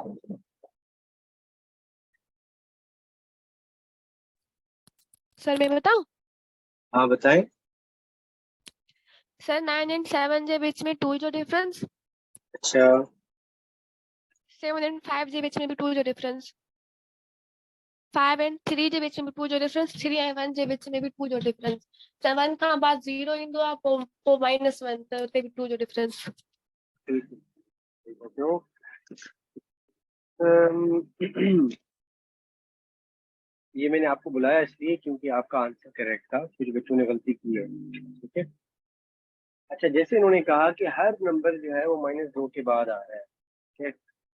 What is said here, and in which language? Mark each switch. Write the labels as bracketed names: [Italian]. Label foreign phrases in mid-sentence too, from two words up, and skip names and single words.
[Urdu] سر میں بتاؤں? ہاں بتائیں. [Sindhi] सर 9 एंड 7 जे बीच में 2 जो डिफरेंस, [Urdu] अच्छा, [Sindhi] 7 एंड 5 जे बीच में भी 2 जो डिफरेंस। 5 एंड 3 जे विच में 2 जो डिफरेंस, 3 ऐं 1 जे विच में भी 2 जो डिफरेंस, 7 खां बाद 0 ईंदो आहे, पोइ -1 त उते भी 2 जो डिफरेंस। [Urdu] بالکل صحیح کہتے ہو. ام، یہ میں نے آپ کو بلایا اس لیے کیونکہ آپ کا آنسر کریکٹ تھا، کچھ بچوں نے غلطی کی ہے، ٹھیک ہے. اچھا، جیسے انہوں نے کہا کہ ہر نمبر جو ہے وہ -2 کے بعد آ رہا ہے، ٹھیک ہے.